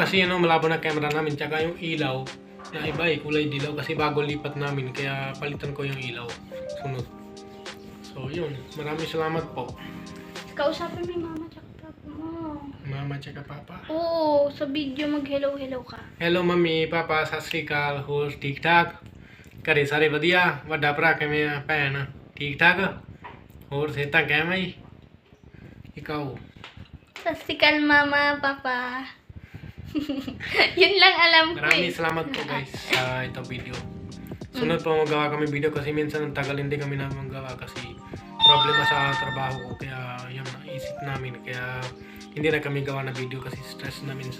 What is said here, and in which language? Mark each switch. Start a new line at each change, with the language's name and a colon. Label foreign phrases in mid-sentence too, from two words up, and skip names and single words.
Filipino: kasi malabo na camera namin. Tsaka yung ilaw na iba kulay dilaw kasi bago lipat namin. Kaya palitan ko yung ilaw. Sunod. So, yun. Maraming salamat po. Kausapin mo yung mama tsaka papa mo. Mama tsaka papa. Oo, sa video mag-hello-hello ka.
Punjabi: ਹੈਲੋ ਮੰਮੀ ਪਾਪਾ ਸਤ ਸ੍ਰੀ ਅਕਾਲ ਹੋਰ ਠੀਕ ਠਾਕ ਘਰੇ ਸਾਰੇ ਵਧੀਆ ਵੱਡਾ ਭਰਾ ਕਿਵੇਂ ਆ ਭੈਣ ਠੀਕ ਠਾਕ ਹੋਰ ਸਿਹਤਾਂ ਕੈਮ ਆਈ ਇਕਾਓ
Filipino: Sasikal mama, papa. Yun lang alam ko maraming eh. salamat po guys sa itong video. Sunod po magawa kami video kasi minsan ang tagal hindi kami na magawa kasi problema sa trabaho ko kaya yun naisip namin kaya hindi na kami gawa na video kasi stress na minsan.